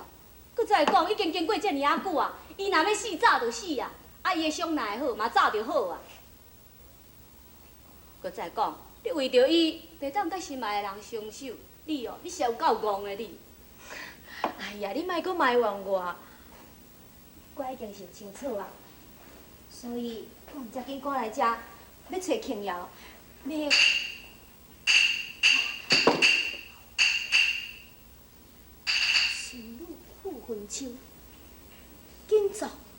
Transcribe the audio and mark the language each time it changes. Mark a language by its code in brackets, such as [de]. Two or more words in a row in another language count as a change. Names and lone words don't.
[nan] 佮再讲，已经经过这尔啊久啊，伊若要死早就死啊，啊伊的伤若会好，嘛早就好啊。佮再讲，你为着伊，袂当甲心爱的人相守，你哦，你是有够戆的你。哎呀，你莫阁埋怨我，我已经是有清楚啊，所以我毋才紧赶来遮，要找庆瑶，要。魂秋，紧走！